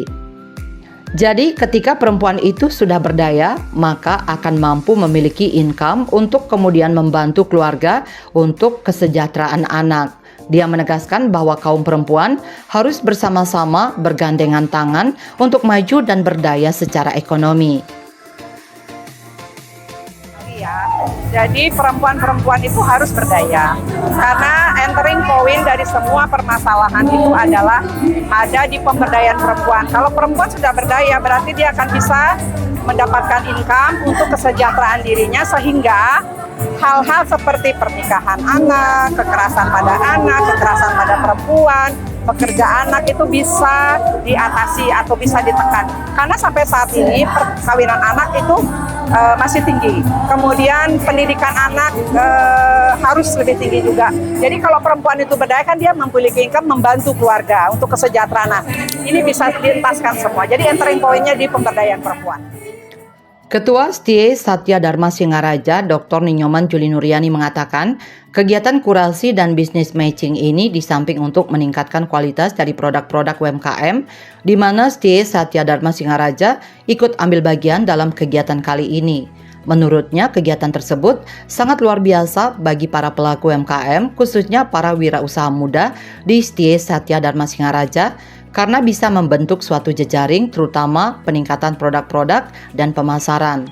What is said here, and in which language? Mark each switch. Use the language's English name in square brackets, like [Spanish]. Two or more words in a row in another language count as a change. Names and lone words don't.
[Indonesian] Jadi ketika perempuan itu sudah berdaya, maka akan mampu memiliki income untuk kemudian membantu keluarga untuk kesejahteraan anak. Dia menegaskan bahwa kaum perempuan harus bersama-sama bergandengan tangan untuk maju dan berdaya secara ekonomi. Jadi perempuan-perempuan itu harus berdaya, karena [English] entering point [Indonesian] dari semua permasalahan itu adalah ada di pemberdayaan perempuan. Kalau perempuan sudah berdaya, berarti dia akan bisa mendapatkan income untuk kesejahteraan dirinya, sehingga hal-hal seperti pernikahan anak, kekerasan pada perempuan, pekerja anak itu bisa diatasi atau bisa ditekan. Karena sampai saat ini perkawinan anak itu masih tinggi. Kemudian pendidikan anak harus lebih tinggi juga. Jadi kalau perempuan itu berdaya kan dia memiliki income membantu keluarga untuk kesejahteraan. Nah, ini bisa dientaskan semua. Jadi [English] entering point- [Indonesian] nya di pemberdayaan perempuan. Ketua STIE Satya Dharma Singaraja, Dr. Ninyoman Juli Nuriani mengatakan, kegiatan kurasi dan [English] bisnis matching [Indonesian] ini di samping untuk meningkatkan kualitas dari produk-produk UMKM, di mana STIE Satya Dharma Singaraja ikut ambil bagian dalam kegiatan kali ini. Menurutnya, kegiatan tersebut sangat luar biasa bagi para pelaku UMKM, khususnya para wirausaha muda di STIE Satya Dharma Singaraja, karena bisa membentuk suatu jejaring terutama peningkatan produk-produk dan pemasaran.